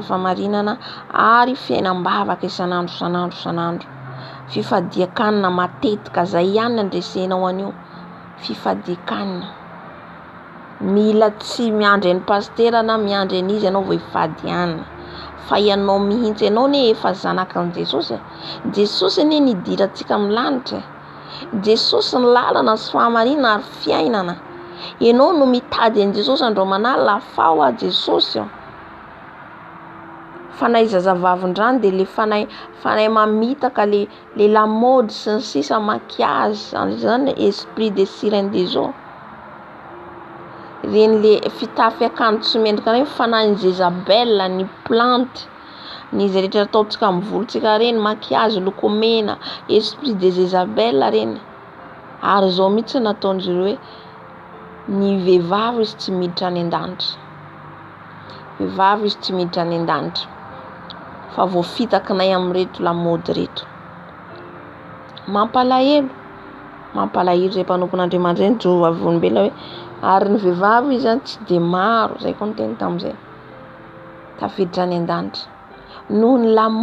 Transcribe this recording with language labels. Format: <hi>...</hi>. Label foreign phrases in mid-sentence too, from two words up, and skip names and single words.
<mg>famarinana ary fiainam-bavaka isanandro fifadiakanina matetika zay ihany andresenao anio fifadiakanina mila tsy miandry ny pastera na miandry an'izy ianao vao ifadianina fa ianao mihitsy ianao ne efa zanakan Jesosy Jesosy ne nidirantsika amin'ny lanitra Jesosy ny lalana sy fahamarinana ary fiainana ianao no mitady an Jesosy andro manala afao a Jesosy fanahy zazavavin-drano de le fanahy mamitaka le lamody sy ny sisa maquillage zany</mg> <fr>esprit de sirène des eaux</fr> <mg>reny le fitafy akanjo tsy mendrika reny fanahy Jezabel ny plante ny izy rehetra ataotsika amin'ny volontsika reny maquillage lokomena esprit de Jezabel reny ary zao mihitsy nataon'izy ireo hoe ny vehivavy izy tsy miditra any an-danitra vehivavy izy tsy miditra any an-danitra fa voafitakinay amin'reto lamody reto mampalahelo zay mpanompon'Andriamanitra ny Jehovah vonombela hoe ary ny vehivavy izy zany tsy de maro zay koa niteny tam'izay tafiditra any an-danitra noho ny</mg>